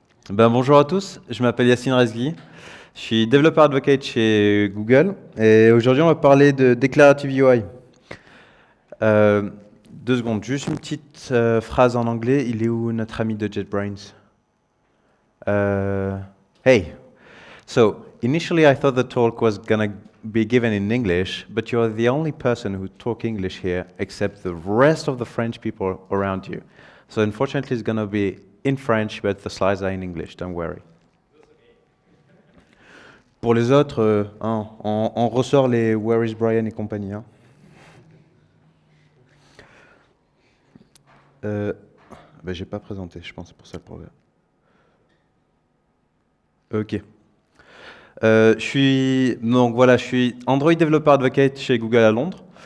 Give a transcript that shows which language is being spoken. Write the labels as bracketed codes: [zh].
[fr] Bonjour à tous, je m'appelle Yacine Rezghi, je suis développeur advocate chez Google et aujourd'hui on va parler de Declarative UI. Euh, 2 secondes, juste une petite phrase en anglais, il est où notre ami de JetBrains? [en] Euh, Hey, so initially I thought the talk was gonna be given in English, but you're the only person who talk English here except the rest of the French people around you. So unfortunately it's gonna be in French, but the slides are in English, don't worry. [fr] Pour les autres, on ressort les [en] Where is Brian [fr] et compagnie. Hein. Euh, j'ai pas présenté, je pense, c'est pour ça le problème. Ok. Je suis Android Developer Advocate chez Google à Londres.